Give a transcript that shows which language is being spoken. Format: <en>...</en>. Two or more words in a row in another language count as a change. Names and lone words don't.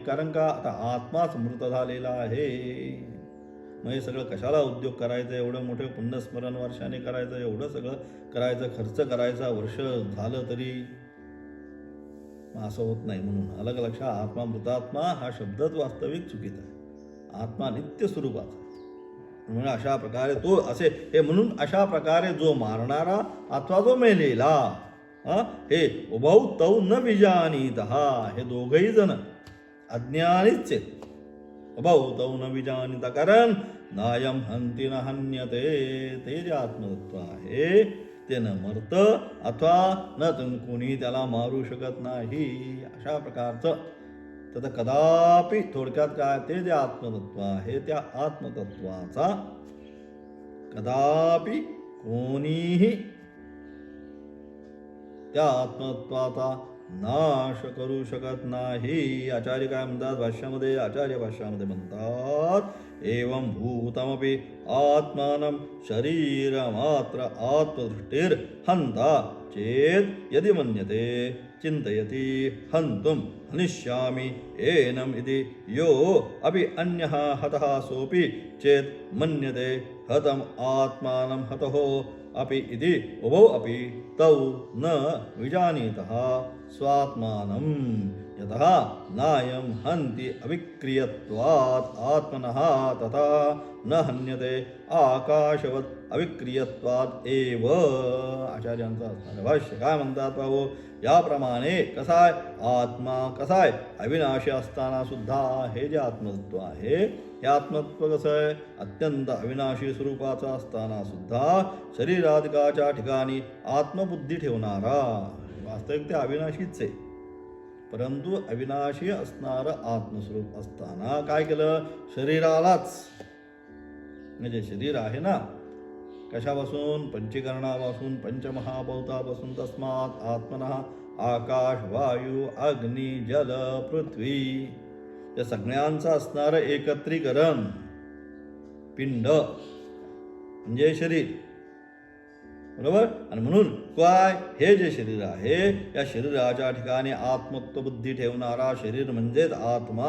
<mr>कारण का आता आत्माच मृत झालेला आहे. मग हे सगळं कशाला उद्योग करायचं, एवढं मोठे पुण्यस्मरण वर्षाने करायचं, एवढं सगळं करायचं, खर्च करायचा, वर्ष झालं तरी असं होत नाही. म्हणून अलग लक्षात, आत्मा मृतात्मा हा शब्दच वास्तविक चुकीचा आहे. आत्मा नित्य स्वरूपाचा. म्हणून अशा प्रकारे तो असे हे, म्हणून अशा प्रकारे जो मारणारा अथवा जो मेलेला, हे</mr> <sa>उभौ तौ न विजानीत,</sa> <mr>हे दोघही जण अज्ञानीच आहेत.</mr> <sa>उभौ तौ न विजानीत, कारण नायम हंती न हन्यते,</sa> <mr>ते जे आत्मतत्व आहे ते न मरत अथवा न कोणी त्याला मारू शकत नाही. अशा प्रकारचं तर कदापि, थोडक्यात काय, ते जे आत्मतत्व आहे त्या आत्मतत्वाचा कदापि कोणीही त्या आत्मतत्वाचा नाश करू शकत नाही. आचार्य काय म्हणतात भाष्यामध्ये, आचार्य भाष्यामध्ये म्हणतात,</mr> <sa>एवं भूतमपि आत्मानं शरीरमात्र आत्मदृष्टिर हंता चेत यदि मन्यते चिन्तयति हन्तुं हनिष्यामि एनम् इति यो अपि अन्यः हतः सोऽपि चेत् मन्यते हतम् आत्मानं हतः अपि इति उभौ अपि तौ न विजानीतः स्वात्मानं यतः नायं हन्ति अविक्रियत्वात् आत्मनः तथा न हन्यते आकाशवत् अविक्रियत्वात् एव.</sa> <mr>आचार्यांचा असणारं भाष्य काय म्हणतात पाहू, याप्रमाणे कसाय आत्मा कसाय अविनाशी असताना सुद्धा हे जे आत्मतत्व आहे, हे आत्मतत्व कसं आहे, अत्यंत अविनाशी स्वरूपाचा असताना सुद्धा शरीराधिकाच्या ठिकाणी आत्मबुद्धी ठेवणारा. वास्तविक ते अविनाशीच आहे, परंतु अविनाशी असणारं आत्मस्वरूप असताना काय केलं, शरीरालाच, म्हणजे शरीर आहे ना कशापासून, पंचीकरणापासून, पंचमहाभूतापासून,</mr> <sa>तस्मात् आत्मनः</sa> <mr>आकाश वायू अग्नी जल पृथ्वी या सगळ्यांचं असणारं एकत्रीकरण पिंड म्हणजे शरीर, बरोबर. आणि म्हणून काय, हे जे शरीर आहे या शरीराच्या ठिकाणी आत्मत्व बुद्धी ठेवणारा शरीर म्हणजेच आत्मा.</mr>